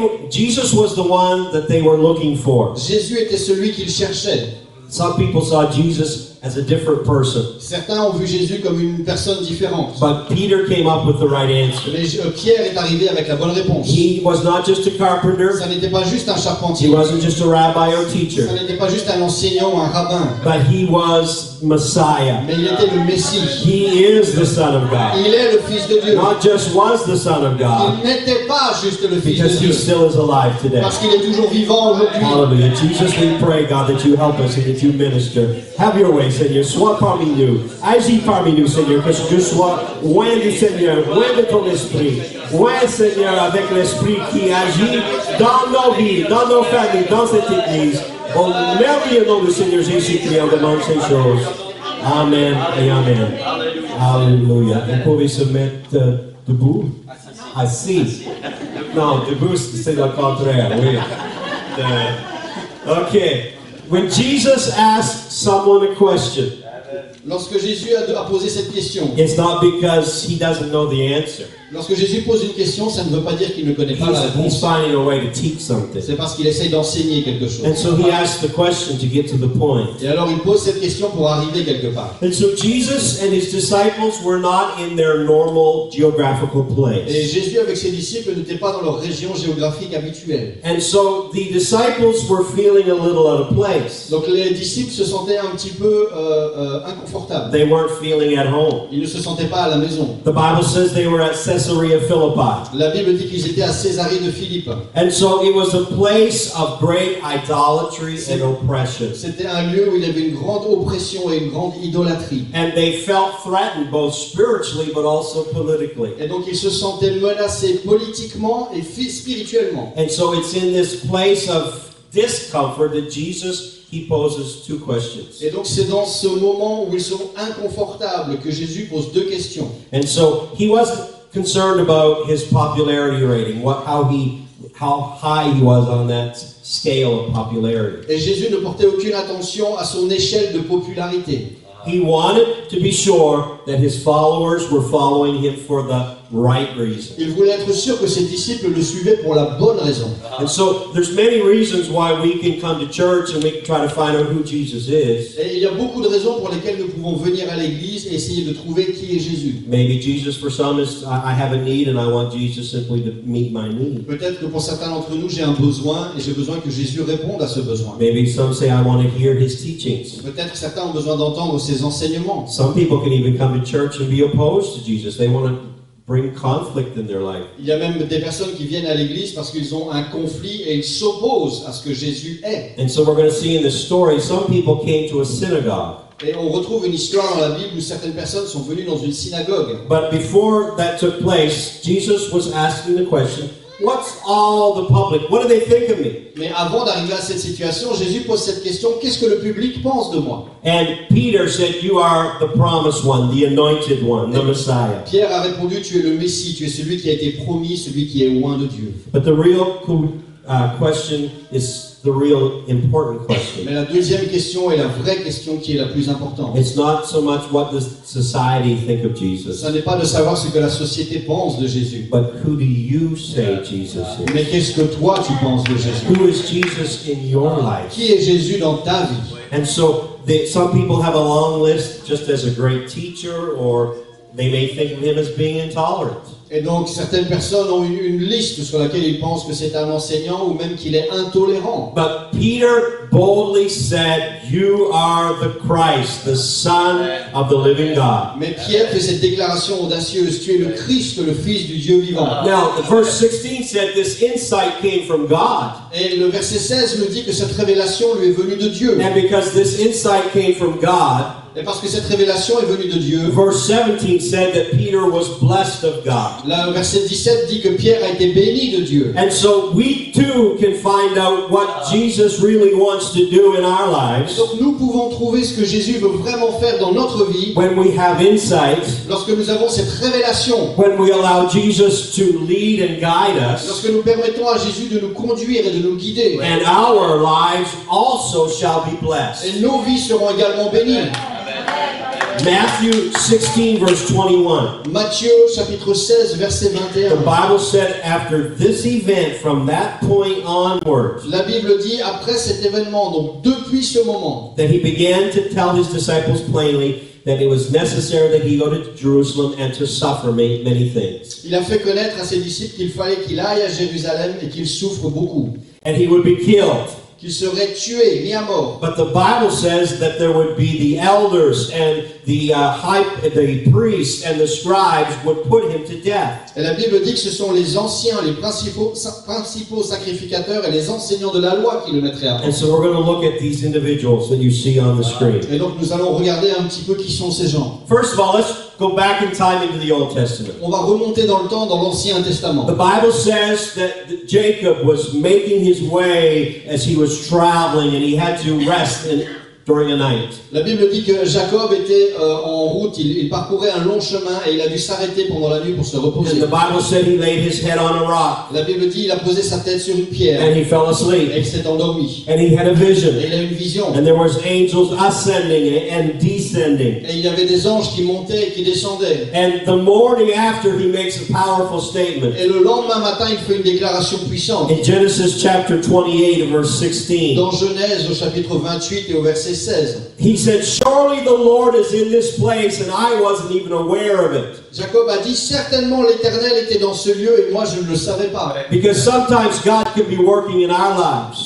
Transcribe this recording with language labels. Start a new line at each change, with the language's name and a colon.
English: Jesus was the one that they were looking for.
French: Jésus était celui qu'ils cherchaient.
English: Some people saw Jesus as a different person.
French: Certains ont vu Jésus comme une personne différente.
English: But Peter came up with the right answer.
French: Mais Pierre est arrivé avec la bonne réponse.
English: He was not just a carpenter.
French: Ça n'était pas juste un
English: He
French: charpentier.
English: wasn't just a rabbi or teacher.
French: Ça n'était pas juste un enseignant ou un rabbin.
English: But he was Messiah.
French: Mais il était le Messie.
English: He is the Son of God.
French: Il est le Fils de Dieu.
English: Not just was the Son of God,
French: Il n'était pas juste le Fils de
English: because he
French: Dieu.
English: still is alive today.
French: Parce qu'il est toujours vivant aujourd'hui.
English: Hallelujah. Jesus, we pray, God, that you help us and that you minister. Have your way,
French: Seigneur. Sois parmi nous. Agis parmi nous, Seigneur. Que tu sois loin du Seigneur, loin de ton esprit. Loin, Seigneur, avec l'esprit qui agit dans nos vies, dans nos familles, dans cette église. Au merveilleux nom du Seigneur Jésus-Christ, on demande ces choses. Amen et Amen. Alléluia. Vous pouvez se mettre debout. Assis. Non, debout, c'est le contraire, oui.
English: Okay. When Jesus asks someone a question,
French: Lorsque Jésus a posé cette question,
English: it's not because he doesn't know the answer.
French: lorsque Jésus pose une question, ça ne veut pas dire qu'il ne connaît pas la
English: He's
French: réponse.
English: finding a way to teach something.
French: C'est parce qu'il essaye d'enseigner quelque chose.
English: And so he asks the question to get to the point.
French: Et alors il pose cette question pour arriver quelque part.
English: And so Jesus and his disciples were not in their normal geographical
French: Et
English: place.
French: Jésus avec ses disciples n'étaient pas dans leur région géographique habituelle.
English: And so the disciples were feeling a little out of place.
French: Donc les disciples se sentaient un petit peu inconfortables.
English: They weren't feeling at home.
French: Ils ne se sentaient pas à la maison.
English: The Bible says they were at Caesarea Philippi.
French: La Bible dit qu'ils étaient à Césarée de Philippe.
English: And so it was a place of great idolatry and oppression.
French: C'était un lieu où il y avait une grande oppression et une grande idolâtrie.
English: And they felt threatened both spiritually but also politically.
French: Et donc ils se sentaient menacés politiquement et spirituellement.
English: And so it's in this place of discomfort that he poses two questions.
French: Et donc c'est dans ce moment où ils sont inconfortables que Jésus pose deux questions.
English: And so he wasn't concerned about his popularity rating, how high he was on that scale of popularity.
French: Et Jésus ne portait aucune attention à son échelle de popularité.
English: He wanted to be sure that his followers were following him for the right reason.
French: Il voulait être sûr que ses disciples le suivaient pour la bonne raison.
English: And so there's many reasons why we can come to church and we can try to find out who Jesus is.
French: Et il y a beaucoup de raisons pour lesquelles nous pouvons venir à l'église et essayer de trouver qui est Jésus.
English: Maybe Jesus for some is I have a need and I want Jesus simply to meet my need.
French: Peut-être que pour certains d'entre nous, j'ai un besoin et j'ai besoin que Jésus réponde à ce besoin.
English: Maybe some say I want to hear his teachings.
French: Peut-être que certains ont besoin d'entendre ses enseignements.
English: Some people can even come to church and be opposed to Jesus. They want to bring conflict in their life.
French: Il y a même des personnes qui viennent à l'église parce qu'ils ont un conflit et ils s'opposent à ce que Jésus est.
English: And so we're going to see in this story, some people came to a synagogue.
French: Et on retrouve une histoire dans la Bible où certaines personnes sont venues dans une synagogue.
English: But before that took place, Jesus was asking the question, what's all the public? What do they think of me?
French: Mais avant d'arriver à cette situation, Jésus pose cette question, qu'est-ce que le public pense de moi?
English: And Peter said, you are the promised one, the anointed one, the Messiah.
French: Pierre a répondu, tu es le Messie, tu es celui qui a été promis, celui qui est loin de Dieu.
English: But the real question is the real important question.
French: Mais la deuxième question est la vraie question qui est la plus importante.
English: It's not so much what does society think of Jesus,
French: Ce n'est pas de savoir ce que la société pense de Jésus.
English: but who do you say Jesus is?
French: Mais qu'est-ce que toi tu penses de Jésus?
English: Who is Jesus in your life?
French: Qui est Jésus dans ta vie?
English: And so some people have a long list just as a great teacher, or they may think of him as being intolerant.
French: Et donc certaines personnes ont une liste sur laquelle ils pensent que c'est un enseignant ou même qu'il est intolérant.
English: But Peter boldly said, you are the Christ, the Son of the living God.
French: Mais Pierre fait cette déclaration audacieuse, tu es le Christ, le Fils du Dieu vivant.
English: Now, the verse 16 said this insight came from God.
French: Et le verset 16 nous dit que cette révélation lui est venue de Dieu.
English: And because this insight came from God,
French: Et parce que cette révélation est venue de Dieu,
English: verse 17 said that Peter was blessed of God.
French: le verset 17 dit que Pierre a été béni de Dieu.
English: And so we too can find out what Jesus really wants to do in our lives
French: Donc nous pouvons trouver ce que Jésus veut vraiment faire dans notre vie
English: when we have insight,
French: lorsque nous avons cette révélation,
English: when we allow Jesus to lead and guide us,
French: lorsque nous permettons à Jésus de nous conduire et de nous guider.
English: and our lives also shall be blessed.
French: Et nos vies seront également bénies.
English: Matthew 16, verse 21.
French: Matthieu chapitre 16, verset
English: The
French: 21.
English: Bible said after this event, from that point onward,
French: La Bible dit, après cet événement, donc depuis ce moment,
English: that he began to tell his disciples plainly that it was necessary that he go to Jerusalem and to suffer many things.
French: il a fait connaître à ses disciples qu'il fallait qu'il aille à Jérusalem et qu'il souffre beaucoup,
English: And he would be killed.
French: qu'il serait tué, mis à mort.
English: But the Bible says that there would be the elders and the priests and the scribes would put him to death.
French: Et la Bible dit que ce sont les anciens, les principaux sacrificateurs et les enseignants de la loi qui le mettraient à mort.
English: And so we're going to look at these individuals that you see on the screen.
French: Et donc nous allons regarder un petit peu qui sont ces gens.
English: First of all, let's go back in time into the Old Testament.
French: On va remonter dans le temps dans l'Ancien Testament.
English: The Bible says that Jacob was making his way as he was traveling and he had to rest during a night.
French: La Bible dit que Jacob était en route, il parcourait un long chemin et il a dû s'arrêter pendant la nuit pour se
English: And
French: reposer.
English: the Bible said he laid his head on a rock
French: La Bible dit il a posé sa tête sur une pierre
English: and he fell
French: et
English: asleep
French: il s'est endormi.
English: and he had a vision.
French: Et il a eu une vision.
English: And there was angels ascending and descending.
French: Et il y avait des anges qui montaient et qui descendaient.
English: And the morning after, he makes a powerful statement.
French: Et le lendemain matin, il fait une déclaration puissante.
English: In Genesis chapter 28, verse 16,
French: Dans Genèse au chapitre 28 et au verset 16.
English: he said, "Surely the Lord is in this place, and I wasn't even aware of it."
French: Jacob a dit, certainement l'Éternel était dans ce lieu et moi je ne le savais pas.
English: Because sometimes God can be working in our lives.